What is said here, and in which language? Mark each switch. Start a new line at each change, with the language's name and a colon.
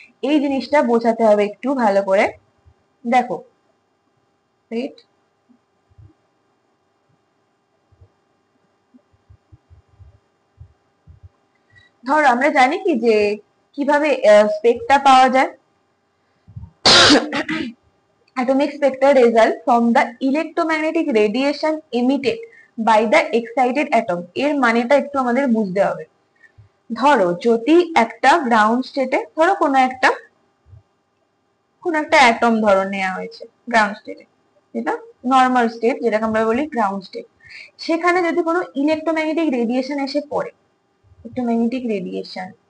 Bangla: এই জিনিসটা বোঝাতে হবে একটু ভালো করে। দেখো ধরো আমরা জানি কি যে কিভাবে স্পেক্ট্রা পাওয়া যায়।
English: Atomic spectra result from the electromagnetic radiation emitted by the excited atom।
Bangla: এর মানেটা একটু আমাদের বুঝতে হবে। ধরো যদি একটা গ্রাউন্ড স্টেটে, ধরো কোনো একটা অ্যাটম ধরো নেওয়া হয়েছে গ্রাউন্ড স্টেটে, যেটা নর্মাল স্টেট, যেটাকে আমরা বলি গ্রাউন্ড স্টেট, সেখানে যদি কোনো ইলেকট্রোম্যাগনেটিক রেডিয়েশন এসে পড়ে, ইলেকট্রোম্যাগনেটিক রেডিয়েশন